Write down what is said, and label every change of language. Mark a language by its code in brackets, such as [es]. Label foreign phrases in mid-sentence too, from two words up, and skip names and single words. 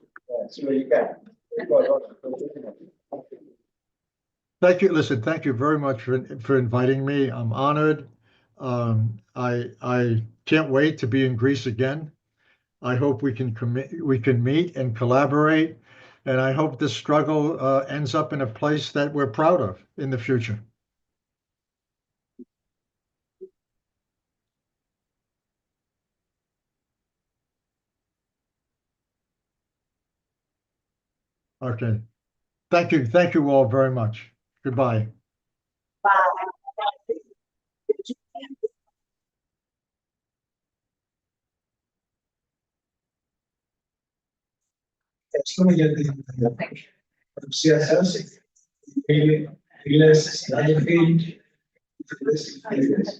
[el] Συλλογικά. [en] Thank you. Listen, thank you very much for inviting me. I'm honored. I can't wait to be in Greece again. I hope we can meet and collaborate, and I hope this struggle ends up in a place that we're proud of in the future. Okay. Thank you all very much. Goodbye. [el] Ευχαριστούμε για την παρουσία σας, φίλες, συνάδελφοι, φίλες.